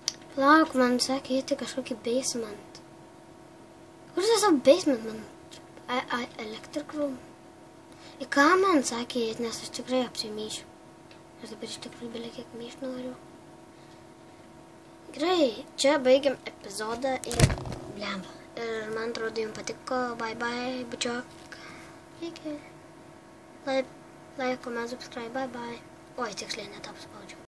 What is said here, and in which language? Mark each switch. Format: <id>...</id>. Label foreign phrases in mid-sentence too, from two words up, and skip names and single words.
<lt>Lauk, man saka, iet kažkokį basement. Kur tas savu basement, man?</lt> <en>Electric room?</en> <lt>I ką man sakė iet, nes aš tikrai apsimyšiu. Aš dabar iš tikrųjų belia kiek myšt noriu. Gerai, čia baigiam epizodą ir blemba. Ir man atrodo, jums patiko.</lt> <en>Bye bye,</en> <lt>bučiok. Iki.</lt> <en>Like, comment, subscribe, bye bye.</en> <lt>Oi, tiksliai netapspaudžiu.</lt>